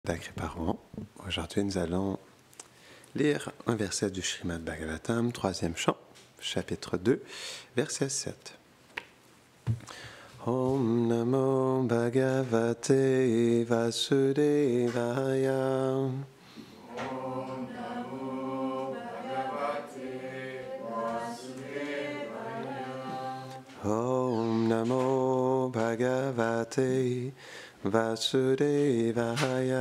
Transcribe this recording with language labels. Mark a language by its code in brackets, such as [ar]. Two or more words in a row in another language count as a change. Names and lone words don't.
[fr] D'Agriparon. Aujourd'hui, nous allons lire un verset du Srimad Bhagavatam, troisième chant, chapitre 2, verset 7. [sa] ॐ नमो भगवते वासुदेवाय. ॐ नमो भगवते वासुदेवाय. ॐ नमो भगवते वासुदेवाय.